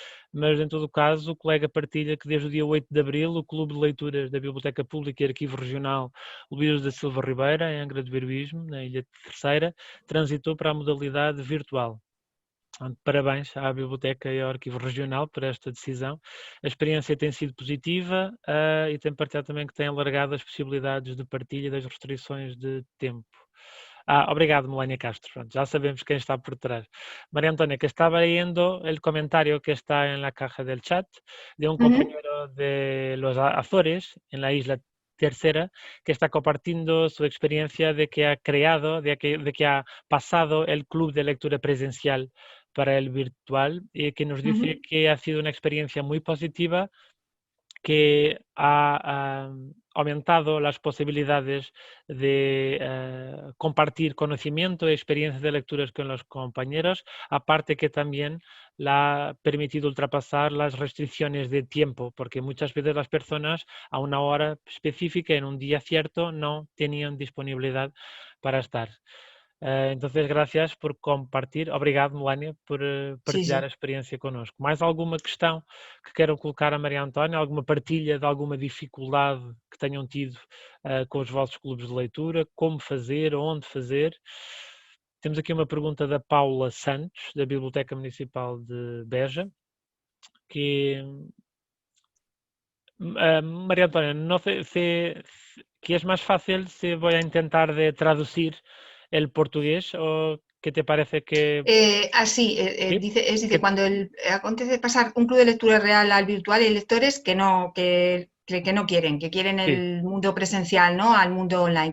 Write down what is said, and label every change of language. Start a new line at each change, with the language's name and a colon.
Portuguese: Mas, em todo o caso, o colega partilha que desde o dia 8 de abril o Clube de Leituras da Biblioteca Pública e Arquivo Regional Luís da Silva Ribeira, em Angra do Heroísmo, na Ilha Terceira, transitou para a modalidade virtual. Parabéns à Biblioteca e ao Arquivo Regional por esta decisão. A experiência tem sido positiva e tem partilhado também que tem alargado as possibilidades de partilha das restrições de tempo. Obrigado, Melania Castro.
Spanish: Pronto, ya sabemos quién está por detrás. María Antonia, que estaba leyendo el comentario que está en la caja del chat de un compañero de los Azores, en la isla Tercera, que está compartiendo su experiencia de que ha creado, de que ha pasado el club de lectura presencial para el virtual y que nos dice que ha sido una experiencia muy positiva, que ha aumentado las posibilidades de compartir conocimiento y experiencias de lecturas con los compañeros, aparte que también la ha permitido ultrapasar las restricciones de tiempo, porque muchas veces las personas a una hora específica, en un día cierto, no tenían disponibilidad para estar. Entonces, gracias por compartir.
Portuguese: Obrigado, Melania, por partilhar a experiência connosco. Mais alguma questão que queiram colocar a Maria Antónia? Alguma partilha de alguma dificuldade que tenham tido com os vossos clubes de leitura? Como fazer? Onde fazer? Temos aqui uma pergunta da Paula Santos, da Biblioteca Municipal de Beja, que...
Spanish: María Antonia, no sé si es más fácil si voy a intentar de traducir el portugués o qué te parece que... ¿Sí? Dice, cuando acontece pasar un club de lectura real al virtual, hay lectores que no quieren, que quieren el mundo presencial, ¿no? Al mundo online.